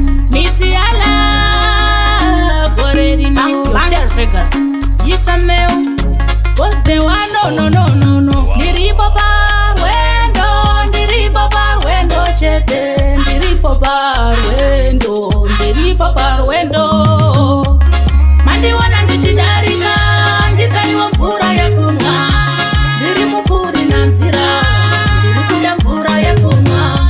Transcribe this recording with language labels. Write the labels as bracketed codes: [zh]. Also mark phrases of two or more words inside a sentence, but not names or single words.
[sn] Missy Ala, gore rino. [en] Bang, bang. Hotel Vegas. Yisa meu. What's the one? No, no, no, no, no. [sn] Ndiripo pa wendo, ndiripo pa wendo chete. Ndiripo pa wendo, ndiripo pa wendo. Mandiwana ndichidarika, ndipeiwo mvura yekumwa. Ndiri mupfuri nanzira, ndiri kuda mvura yekumwa.